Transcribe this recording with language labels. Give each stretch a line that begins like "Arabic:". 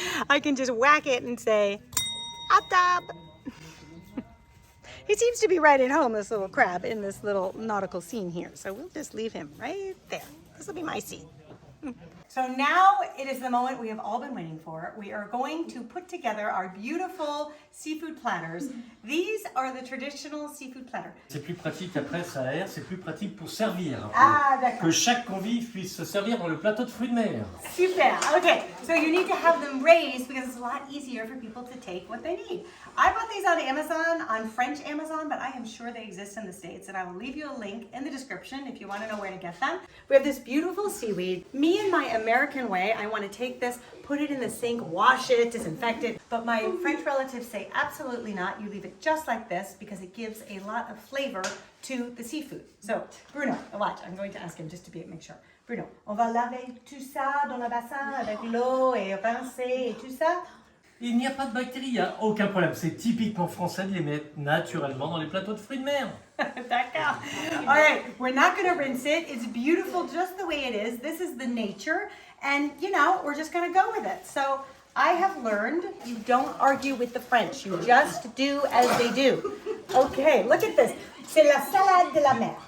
English: I can just whack it and say, hot tub. He seems to be right at home, this little crab, in this little nautical scene here. So we'll just leave him right there. This will be my seat. So now it is the moment we have all been waiting for. We are going to put together our beautiful seafood platters. These are the traditional seafood platter.
French: C'est plus pratique après, ça aère, c'est plus pratique pour servir. Ah, d'accord. Que chaque convive puisse se servir dans le plateau de fruits de mer. Super.
English: Okay, so you need to have them raised because it's a lot easier for people to take what they need. I bought these on Amazon, on French Amazon, but I am sure they exist in the States, and I will leave you a link in the description if you want to know where to get them. We have this beautiful seaweed. Me and my American way, I want to take this, put it in the sink, wash it, disinfect it, but my French relatives say absolutely not. You leave it just like this because it gives a lot of flavor to the seafood. So, Bruno, watch, I'm going to ask him just to make sure.
French: Bruno, on va laver tout ça dans le bassin avec l'eau et rincer et tout ça. Il n'y a pas de bactéries, il n'y a aucun problème. C'est typiquement français de les mettre naturellement dans les plateaux de fruits de mer. D'accord.
English: All right, we're not going to rinse it. It's beautiful just the way it is. This is the nature, and you know, we're just going to go with it. So I have learned you don't argue with the French. You just do as they do. Okay, look at this.
French: C'est la salade de la mer.